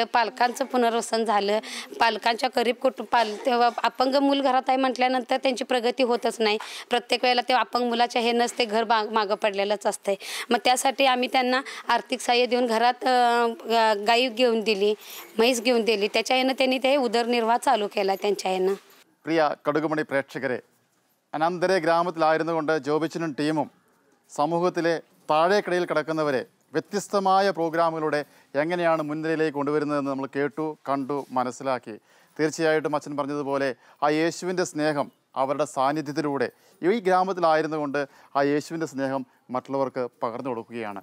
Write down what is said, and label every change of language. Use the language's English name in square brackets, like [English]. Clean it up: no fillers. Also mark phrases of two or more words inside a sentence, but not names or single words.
[Marathi] पालकांचं पुनर्वसन झालं. पालकांच्या गरीब अपंग मूल घरात आहे म्हटल्यानंतर त्यांची प्रगती होतच नाही. प्रत्येक वेळेला ते अपंग मुलाच्या हे नसते, घर मागं पडलेलंच असते. मग त्यासाठी आम्ही त्यांना आर्थिक सहाय्य देऊन घरात गाई घेऊन दिली, म्हैस घेऊन दिली. त्याच्या ह्यानं त्यांनी ते उदरनिर्वाह चालू केला त्यांच्या ह्यानं. [Malayalam] പ്രിയ കടുകുമണി പ്രേക്ഷകരെ, അനന്തര ഗ്രാമത്തിലായിരുന്നുകൊണ്ട് ജോബിച്ചനും ടീമും സമൂഹത്തിലെ താഴേക്കിടയിൽ കിടക്കുന്നവരെ വ്യത്യസ്തമായ പ്രോഗ്രാമുകളുടെ എങ്ങനെയാണ് മുൻനിരയിലേക്ക് കൊണ്ടുവരുന്നതെന്ന് നമ്മൾ കേട്ടു, കണ്ടു, മനസ്സിലാക്കി. തീർച്ചയായിട്ടും അച്ഛൻ പറഞ്ഞതുപോലെ ആ യേശുവിൻ്റെ സ്നേഹം അവരുടെ സാന്നിധ്യത്തിലൂടെ ഈ ഗ്രാമത്തിലായിരുന്നുകൊണ്ട് ആ യേശുവിൻ്റെ സ്നേഹം മറ്റുള്ളവർക്ക് പകർന്നു കൊടുക്കുകയാണ്.